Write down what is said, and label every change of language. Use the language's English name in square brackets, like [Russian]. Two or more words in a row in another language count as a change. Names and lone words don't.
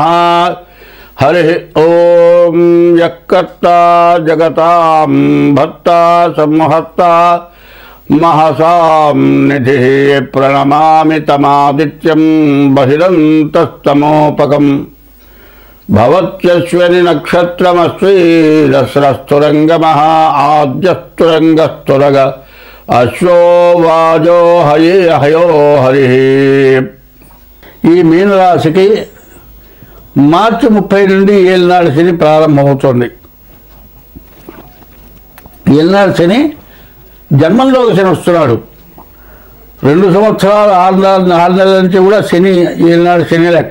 [Sanskrit] हरि ओम यक्कर्ता जगतां भर्ता संहर्ता महसां निधिः प्रणमामि तमादित्यं बहिरन्तस्तमोपकम् भवत्यश्विनी नक्षत्रमस्ति दस्रस्तुरंगमः आद्यस्तुरंगस्तुरग अश्वो वाजो हये हयो हरि। [Telugu] ఈ మీనరాశికి మార్చి 30 నుండి ఏలినాడు శని ప్రారంభమవుతుంది. ఏలినాడు శని జన్మంలోకి శని వస్తున్నాడు. 2 సంవత్సరాలు 4 నెలల నుంచి కూడా శని ఏలినాడు శని లెక్క.